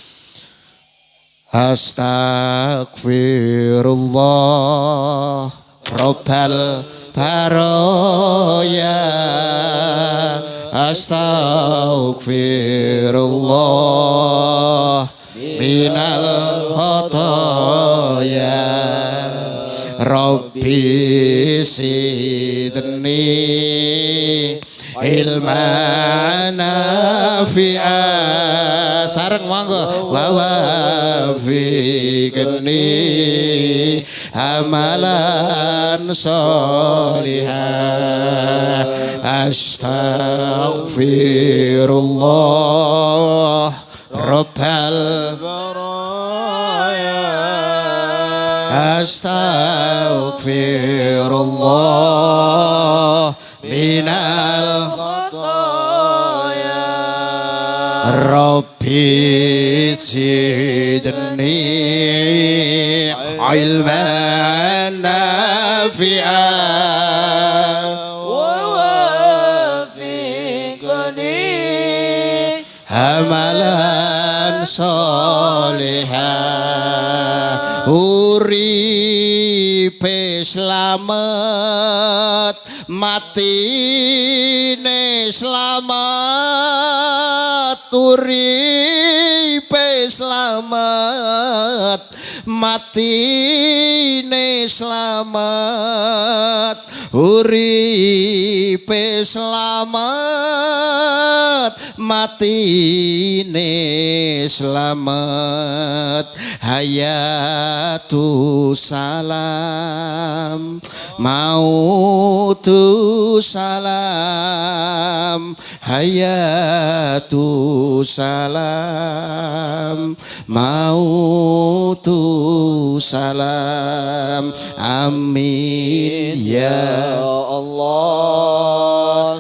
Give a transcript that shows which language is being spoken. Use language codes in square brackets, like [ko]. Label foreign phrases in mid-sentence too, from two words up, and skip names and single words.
[ar] أستغفر الله رب البرايا, أستغفر الله من الخطايا رب زدني علما نافعا, [jv] sareng monggo, wa [ar] وفقني عملا صالحا, أستغفر الله رب البرايا أستغفر الله من الخطايا رب زدني علما نافعا ووفقني عملا صالحا, [jv] uripe slamet matine slamet, uripe slamet matine slamet, uripe slamet matine slamet, [ar] حياة سلام موت سلام, حياة سلام موت سلام آمين يا الله.